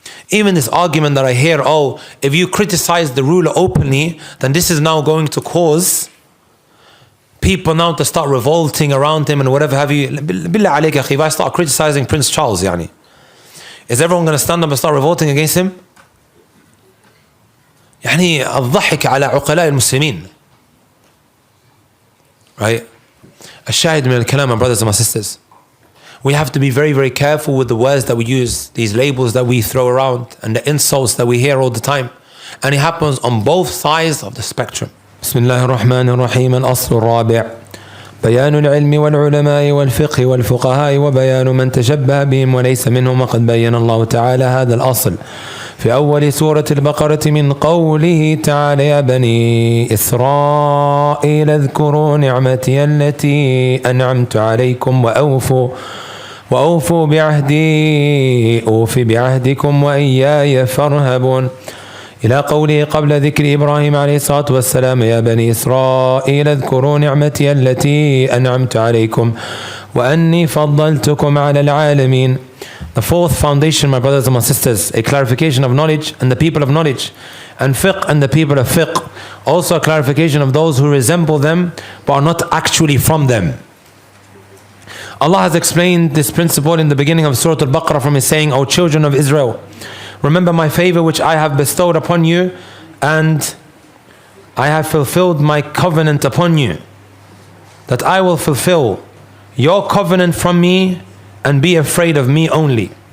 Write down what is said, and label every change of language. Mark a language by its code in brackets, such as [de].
[en] Even this argument that I hear, oh, if you criticize the ruler openly, then this is now going to cause people now to start revolting around him and whatever have you. [ar] Billah alayka akhi, [en] if I start criticizing Prince Charles, yani, is everyone going to stand up and start revolting against him? [ar] يعني الضحك على عقلاء المسلمين. [en] Right? [ar] الشاهد من الكلام, [en] my brothers and my sisters, we have to be very, very careful with the words that we use, these labels that we throw around, and the insults that we hear all the time. And it happens on both sides of the spectrum. [ar] بسم الله الرحمن الرحيم. الأصل الرابع بيان العلم والعلماء والفقه والفقهاء وبيان من تشبه بهم وليس منهم. وقد بين الله تعالى هذا الأصل في أول سورة البقرة من قوله تعالى يا بني إسرائيل اذكروا نعمتي التي أنعمت عليكم وأوفوا بعهدي أوف بعهدكم وإياي فارهبون، إلى قوله قبل ذكر إبراهيم عليه الصلاة والسلام يا بني إسرائيل اذكروا نعمتي التي أنعمت عليكم وأني فضلتكم على العالمين. [en] The 4th foundation, my brothers and my sisters, a clarification of knowledge and the people of knowledge, and fiqh and the people of fiqh. Also a clarification of those who resemble them but are not actually from them. Allah has explained this principle in the beginning of Surah Al-Baqarah from His saying, O children of Israel, remember my favor which I have bestowed upon you, and I have fulfilled my covenant upon you, that I will fulfill your covenant from me and be afraid of me only.